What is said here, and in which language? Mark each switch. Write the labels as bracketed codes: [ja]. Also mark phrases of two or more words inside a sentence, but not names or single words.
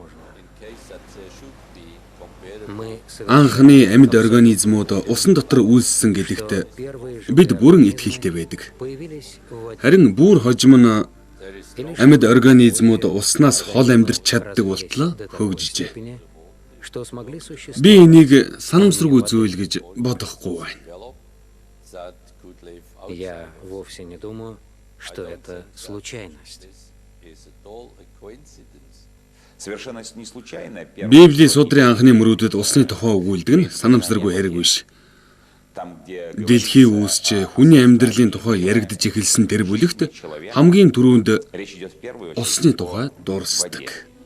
[mn] Анхны амьд организмууд усан дотор үйлссэн гэдэгт бид бүрэн итгэлтэй байдаг. Харин бүр хожим нь амьд организмууд уснаас хол амьдарч чаддаг болтлоо хөгжижээ. Би энийг санамсаргүй зүйл гэж бодохгүй байна. [ru] Я вовсе не думаю, что это случайность. [mn] Библийн судрын анхны мөрүүдэд усны тухай өгүүлдэг нь санамсаргүй хэрэг биш. Дэлхий үүсч хүний амьдралын тухай яригдж эхэлсэн тэр бүлэгт хамгийн түрүүнд усны тухай дурсдаг.